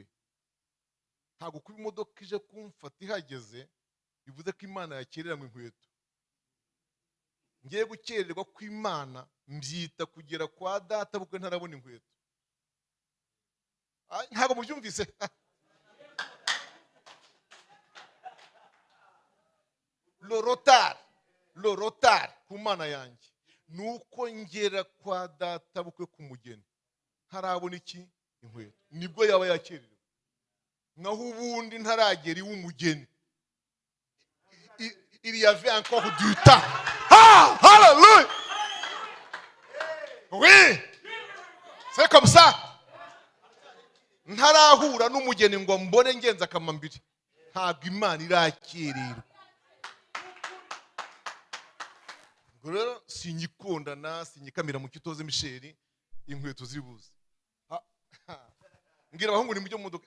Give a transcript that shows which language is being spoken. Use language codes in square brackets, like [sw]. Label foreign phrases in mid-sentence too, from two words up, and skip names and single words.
[rw] Ntabwo kuba imodoka ije kumfata ihageze bivuze ko Imana yakereranywe inkweto. Ngiye gukererwa kw'Imana mbyita kugera kwa data bukwe ntarabona inkweto. Ntabwo mubyumvise? [fr] Le retard [rw] ku Mana yanjye nuko ngera kwa data bukwe kumugeni ntarabona iki? Inkweto. Nibwo yaba yakererewe. Naho ubundi ntaragera iw'umugeni. [fr] Il y avait encore du temps. Ah, hallelujah. Oui. C'est comme ça. [rw] Ntarahura n'umugeni ngo mbone ngenza akamambiri. Ntabwo Imana irakererwa. Rero sinyikondana, sinyikamira mu kitoze Michel, inkweto zibuze. Ngira abahungu ni mujye mu modoka.